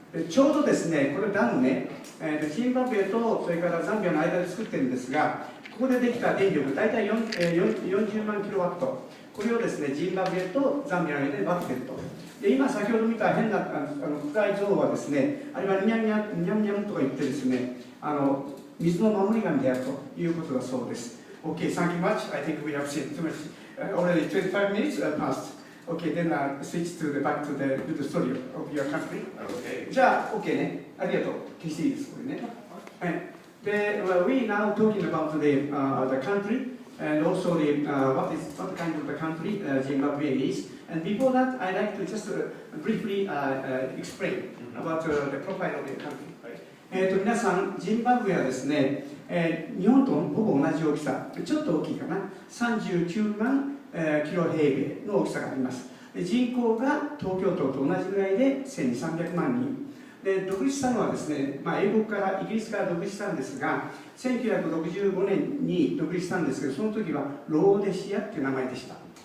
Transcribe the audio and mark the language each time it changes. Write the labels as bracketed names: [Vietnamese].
[Japanese] ちょうどですね、これダムね、ジンバブエとそれからザンビアの間で作ってるんですが、ここでできた電力、大体40万キロワット、これをですね、ジンバブエとザンビアの間で分けていると。で今先ほど見た変な暗い像はですね、あれはニャンニャンとか言ってですね、水の守り神であるということだそうです。 [English] Okay, thank you much. I think we have seen too much. Already 25 minutes passed. Okay, then switch to back to the story of your country. Okay. [Japanese] じゃあ OK ね。ありがとう。消していいですこれね。はい。 [English] で、we now talking about the country and also what kind of the country Zimbabwe is. And before that, I'd like to just briefly explain about the profile of the country. [Japanese] 皆さん、ジンバブエはですね、日本とほぼ同じ大きさ、ちょっと大きいかな、39万キロ平米の大きさがあります。人口が東京都と同じぐらいで1300万人。で独立したのはですね、イギリスから独立したんですが、1965年に独立したんですけど、その時はローデシアっていう名前でした。